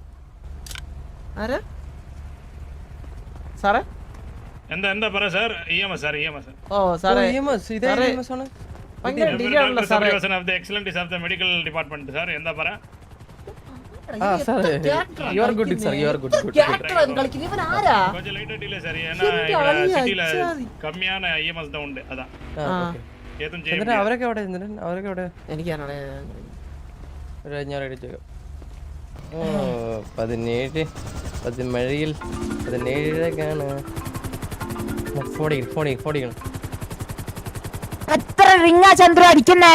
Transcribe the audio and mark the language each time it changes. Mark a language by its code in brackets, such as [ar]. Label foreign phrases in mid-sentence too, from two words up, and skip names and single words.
[ml] സാറേ. എന്താ പറ സാർ? EMS സാർ. ഓ സാറേ ഭയങ്കര ഡിലേ ആണല്ലോ സാറേ. [en] excellent of the medical department sir. [ml] എന്താ പറ? [en] you are good sir. you are good. [ta] கொஞ்சம் லைட்டா டிலே சார். ஏன்னா சிட்டில கம்மியான EMS தான் உண்டு. அதான் ஏதும் செய்ய முடியாது. [ml] അവരൊക്കെ എവിടെ? എനിക്കാണോ ഞാൻ അടിച്ചു. 17 മഴയിൽ 17 ഫോൺ എത്ര റിങ്ങാ ചന്ദ്ര അടിക്കുന്നേ?